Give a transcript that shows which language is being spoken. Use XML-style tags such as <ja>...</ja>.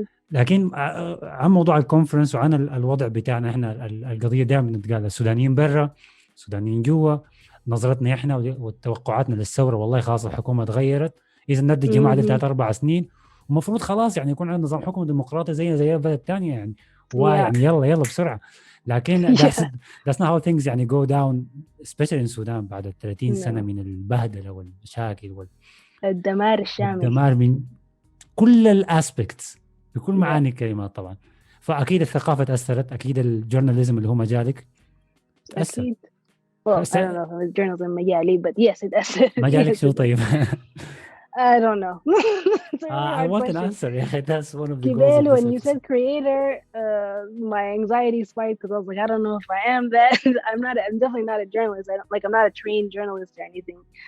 <ar>لكن عن موضوع الكونفرنس وعن الوضع بتاعنا احنا, القضيه دائما بتتقال السودانيين برا, السودانيين جوا, نظرتنا احنا وتوقعاتنا للثوره, والله خلاص الحكومه تغيرت, اذا ندي الجماعه دي 3-4 سنين ومفروض خلاص يعني يكون عندنا نظام حكم ديمقراطي زي البلد الثانيه يعني, يعني يلا بسرعه. لكن</ar> <en>that's not how things</en> <ar>يعني</ar> <en>go down, especially in</en> <ar>السودان بعد 30 سنه من البهدله والمشاكل الدمار الشامل, الدمار من كل الاسبكتس بكل معاني الكلمات طبعا. فاكيد الثقافه تاثرت, اكيد الجورناليزم اللي هو مجالك تاثر. اكيد.</ar> <en>Well, I don't know if it's journalism مجالي,</en> <ar>but yes it أثرت. مجالك شو طيب؟</ar> <en>I don't know. I want an answer. That's one of the goals of this when you said creator, my anxiety spiked because I was like, I don't know if I am that. I'm definitely not a journalist. I'm not a trained journalist or anything.</en>